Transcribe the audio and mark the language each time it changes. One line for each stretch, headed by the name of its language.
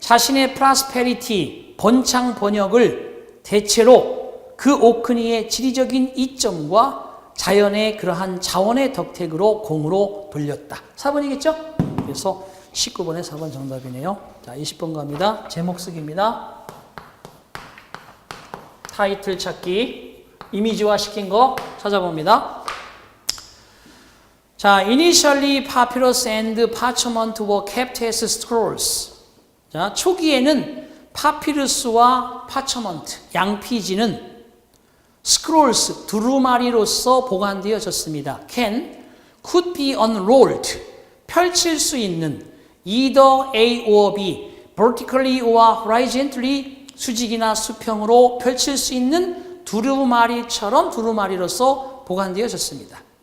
Korean: 자신의 prosperity, 번창 번역을 대체로 그 오크니의 지리적인 이점과 자연의 그러한 자원의 덕택으로 공으로 돌렸다. 4번이겠죠? 그래서 19번에 4번 정답이네요. 자, 20번 갑니다. 제목 쓰기입니다. 타이틀 찾기, 이미지화 시킨 거 찾아봅니다.
English: 자, initially papyrus and parchment were kept as scrolls.
Korean: 자, 초기에는 파피루스와 파처먼트, 양피지는 scrolls, 두루마리로서 보관되어졌습니다.
English: could be unrolled,
Korean: 펼칠 수 있는
English: either A or B, vertically or horizontally,
Korean: 수직이나 수평으로 펼칠 수 있는 두루마리처럼 두루마리로서 보관되어졌습니다.